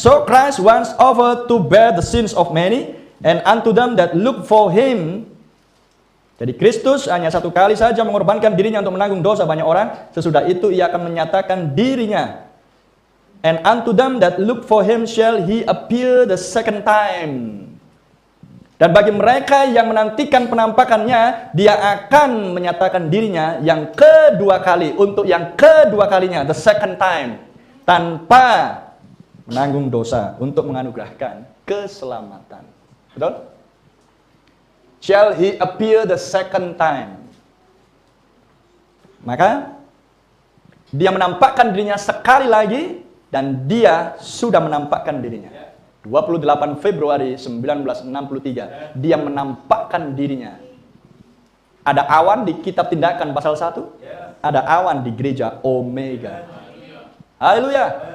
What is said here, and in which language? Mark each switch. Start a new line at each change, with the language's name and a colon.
English: So Christ once offered to bear the sins of many, and unto them that look for him.
Indonesian: Jadi Kristus hanya satu kali saja mengorbankan dirinya untuk menanggung dosa banyak orang. Sesudah itu ia akan menyatakan dirinya.
English: And unto them that look for him shall he appear the second time.
Indonesian: Dan bagi mereka yang menantikan penampakannya, dia akan menyatakan dirinya yang kedua kali, untuk yang kedua kalinya,
English: the second time,
Indonesian: tanpa menanggung dosa, untuk menganugerahkan keselamatan. Betul?
English: Shall he appear the second time.
Indonesian: Maka dia menampakkan dirinya sekali lagi, dan dia sudah menampakkan dirinya. 28 Februari 1963, dia menampakkan dirinya. Ada awan di kitab Tindakan pasal 1, ada awan di gereja Omega. Haleluya.